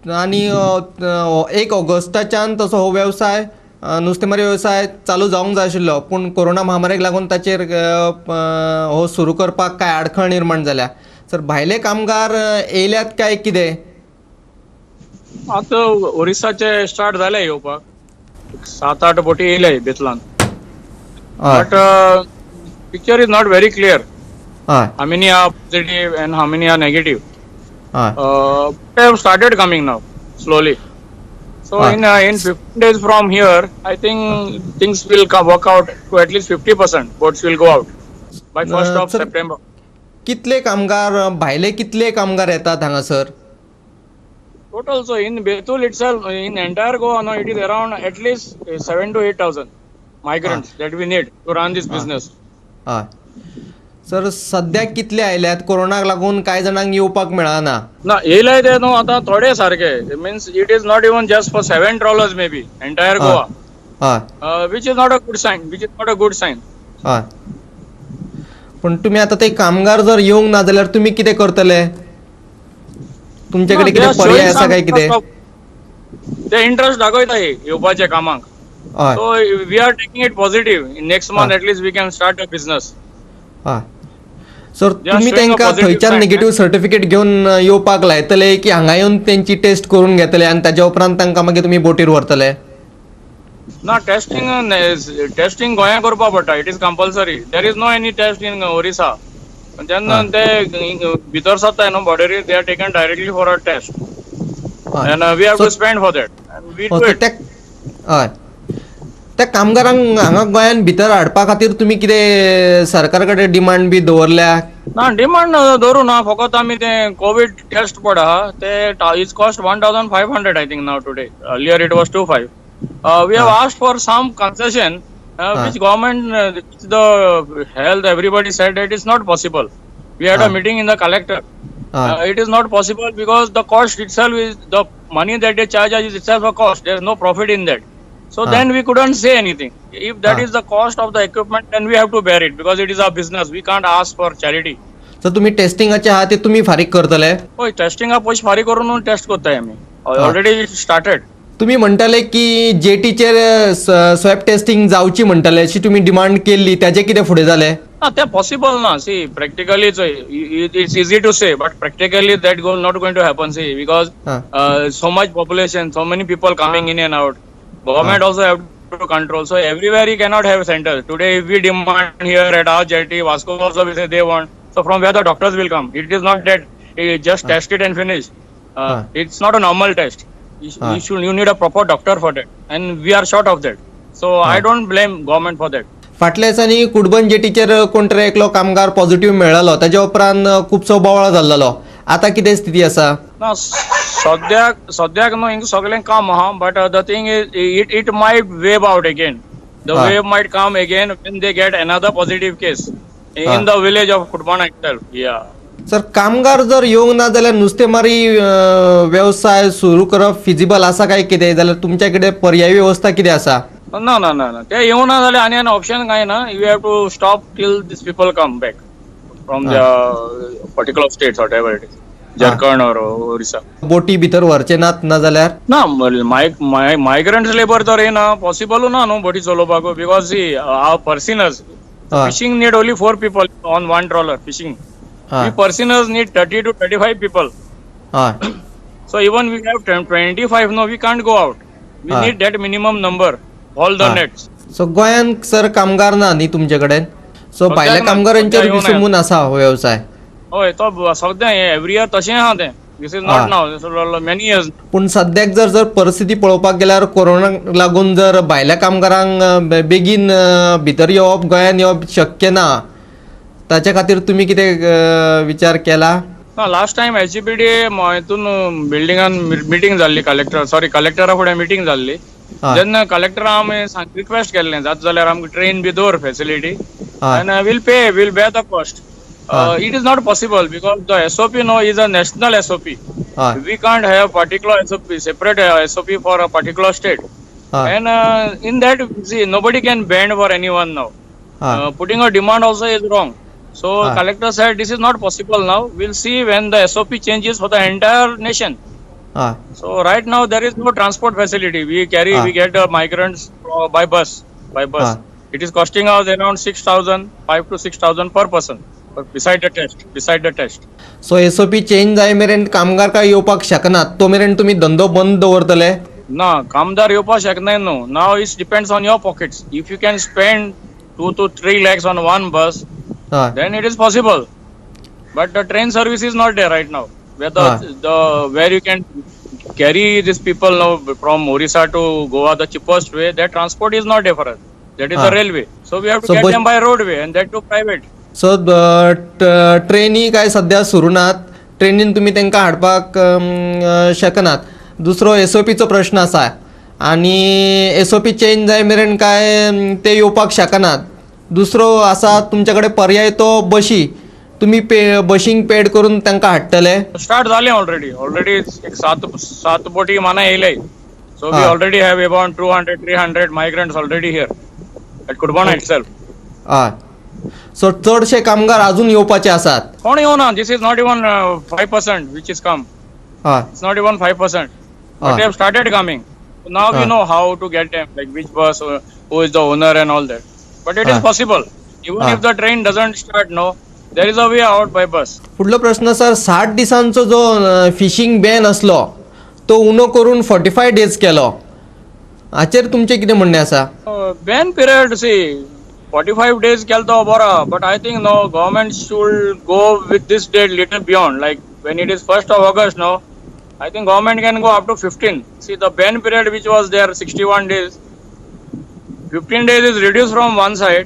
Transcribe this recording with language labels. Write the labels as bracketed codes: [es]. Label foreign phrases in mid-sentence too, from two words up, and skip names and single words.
[kok] आणि 1 ऑगस्टाच्यान तसो हो वेवसाय नुस्तेमारी वेवसाय चालू जावंक जाय आशिल्लो, पूण कोरोना महामारीक लागून ताचेर हो सुरू करपाक काय आडखळ निर्माण जाल्या. सर भायले कामगार येयल्यात काय कितें? आता ओरिसाचे स्टार्ट जाले येवपाक, 7-8 बोटी येयले बेतलान. हय [en] But picture is not very clear. [kok] हय [en] How many are positive and how many are negative? [kok] हय [en] They have started coming now slowly. So Ah. in 15 days from here, I think things will work out to at least 50%. Boats will go out by 1st of sir- September. [kok] कितले कामगार भायले कितले कामगार येतात हांगासर? [en] Total, so in Betul itself, in entire Goa, no, it is around at least 7 to 8,000 migrants that we need to run this business. [kok] हय सर सद्या कितले आयल्यात? कोरोनाक लागून कांय जाणांक येवपाक मेळना. ना येयले ते न्हू आता थोडे सारखे. [en] Means it is not even just for 7 trawlers maybe entire Ah. Goa, [kok] हय [en] which is not a good sign. Which is not a good sign. [kok] हय पूण तुमी आतां ते कामगार जर येवंक ना जाल्यार तुमी कितें करतले? तुमचे कडेन [en] No, they [kok] कितें [en] are [kok] पर्याय [en] showing [kok] आसा [en] some [kok] काय कितें? [en] interest of- [kok] ते इंटरेस्ट दाखयता येवपाचे कामाक. हय [en] So we are taking it positive. In next month Ah. at least we can start a business. [kok] हय सर [en] They are [kok] तुमी [en] showing a [kok] तांकां [en] positive [kok] थंयच्यान [en] sign, negative certificate [kok] घेवन येवपाक लायतले की हांगा येवन तेंची टेस्ट करून घेतले आनी ताच्या उपरांत तांकां मागीर तुमी बोटीर व्हरतले? ना टेस्टिंग गोंया करपा पडटा. [en] It is compulsory. There is no any test in Orissa. [kok] जेन्ना Ah. ते भितर सरताय न्हू बॉर्डरीर, [en] They are taken directly for a test. [kok] हय [en] And we have So- to spend for that. And we do सो it. [kok] त्या हय त्या कामगारांक हांगा गोंयान भितर हाडपा खातीर तुमी कितें सरकारा कडेन डिमांड बी दवरल्या? ना डिमांड धरू ना, फकत आमी ते [en] Covid test [kok] पड आहा ते [en] is cost 1,500 I think now today. Earlier it was 2,500. We have asked for some concession, which government, the health, everybody said that it's not possible. We had a meeting in the collector. [kok] हय [en] It is not possible because the cost itself is the money that they charge us is itself a cost. There is no profit in that. So Ah. then we couldn't say anything. If that Ah. is the cost of the equipment, then we have to bear it because it is our business. We can't ask for charity. [kok] सर तुमी टेस्टिंगाचे आहा ते तुमी फारीक करतले? होय टेस्टिंगा पयशे फारीक करून टेस्ट करताय आमी. [en] Already started. [kok] तुमी म्हणटाले की जेटीचेर [en] swab testing [kok] जावची म्हणटाले अशी तुमी डिमांड केल्ली, त्याचे कितें फुडें जालें? ना ते पॉसिबल ना. [en] See practically it's easy to say but practically that goal not going to happen. See because so much population, so many people coming in and out. Government also have to control. So everywhere you cannot have centers. Today if we demand here at our jetty, Vasco also will say they want. So from where the doctors will come? It is not that just test it and finish. It's not a normal test. You need a proper doctor for that. And we are short of that. So I don't blame government for that. [kok] फाटल्या दिसांनी कुडबन जेटीचेर कोण तरी एकलो कामगार पॉझिटिव्ह मेळ्ळलो, ताच्या उपरांत खुबसो बोवाळ जाल्लो. आतां कितें स्थिती आसा? ना सद्याक न्हू हिंग सगळें काम आहा [en] But the thing is it might wave out again. The Ah. Wave might come again when they get another positive case in the village of Kudbana itself. Yeah. [kok] सर कामगार जर येवंक ना जाल्यार नुस्तेमारी वेवसाय सुरू करप फिजिबल आसा काय कितें? जाल्यार तुमच्या कडेन पर्यायी व्यवस्था कितें आसा? ना ना ना ना ते येवं ना जाल्यार आनी ऑप्शन कांय ना. [en] You have to stop till this people come back from the particular states whatever it is. [kok] झारखंड और ओरिसा. बोटी भितर व्हरचे नात ना जाल्यार? ना मायग्रंट्स लेबर तर येना पॉसिबल ना न्हू बोटी चलोवपाक [en] because see our personers fishing need only 4 people on one trawler fishing. [kok] हय [en] We personers need 30 to 35 people. [kok] हय [en] So even we have 25, no, we can't go out. We Ah. need that minimum number, all the Ah. nets. [kok] सो गोंयान सर कामगार ना न्ही तुमचे कडेन? सो सद्याक भायल्या ना, कामगारांचेर सद्याक येवं ना. विसंबून आसा हो वेवसाय? होय तो सद्या एवरी इयर तशें आहा तें. [en] This is Ah. not now, many years. [kok] पूण सद्याक जर परिस्थिती पळोवपाक गेल्यार कोरोनाक लागून जर भायल्या कामगारांक बेगीन भितर येवप गोंयान येवप शक्य ना, ताच्या खातीर तुमी कितें विचार केला? [en] last time [kok] HGPD हितून बिल्डिंगान मिटींग जाल्ली कलेक्टरा फुडें मिटींग जाल्ली. हय जेन्ना कलेक्टरा आमी रिक्वेस्ट केल्लें जाता जाल्यार आमकां ट्रेन बी दवर फॅसिलिटी हय [en] and we'll bear the cost. It is not possible because the SOP now is a national SOP. [kok] हय [en] We can't have particular SOP, separate SOP for a particular state. [kok] हय [en] And in that, see, nobody can bend for anyone now. [kok] हय [en] Putting a demand also is wrong. So Ah. collector said this is not possible now. We'll see when the SOP changes for the entire nation. [kok] हय [en] So right now there is no transport facility. We get migrants by bus. Ah. It is costing us around 6,000, 5 to 6,000 per person. But beside the test. [kok] सो SOP चेंज जाय मेरेन कामगार काय येवपाक शकनात तो मेरेन तुमी धंदो बंद दवरतले. No, कामदार येवपाक शकनाय न्हू. [en] Now it depends on your pockets. If you can spend 2 to 3 lakhs on one bus, [kok] हय [en] then it is possible. But the train service is not there right now. Where you can carry these people now from Orissa to Goa the cheapest way, that transport is not there for us. That is the railway. So we have to So get bus- them by roadway and that too private. [kok] सो ट्रेनी काय सध्या सुरू नात. ट्रेनीन तुमी तांकां हाडपाक शकनात. दुसरो SOPचो प्रश्न आसा आनी SOP चेंज जाय मेरेन काय ते येवपाक शकनात. दुसरो आसा तुमचे कडेन पर्याय तो बशी. तुमी बशींक पेड करून तांकां हाडटले. Start झाले [en] already. Already [kok] एक सात बोटी माना येयले. [en] So we Ah. already have about 200, 300 migrants already here at Kurbana itself. [kok] हय सो चडशे कामगार अजून येवपाचे आसात. कोण येवना. [en] This is not even 5% which is come. [kok] हय [en] It's not even 5%. But Ah. they have started coming. So now we Ah. know how to get them, like which bus, who is the owner and all that. But it is Ah. possible. Even Ah. if the train doesn't start, no, there is a way out by bus. [kok] पुढलो प्रश्न सर 60 दिसांचो जो फिशिंग बॅन असलो तो उणो करून 45 डेज केलो. हाचेर तुमचें कितें म्हणणें आसा? [en] Ban period, see, 45 days [kok] kelto bora, [en] but I think no, government should go with this date little beyond. Like when it is 1st of August, no, I think government can go up to 15. See, the ban period which was there 61 days, 15 days is reduced from one side.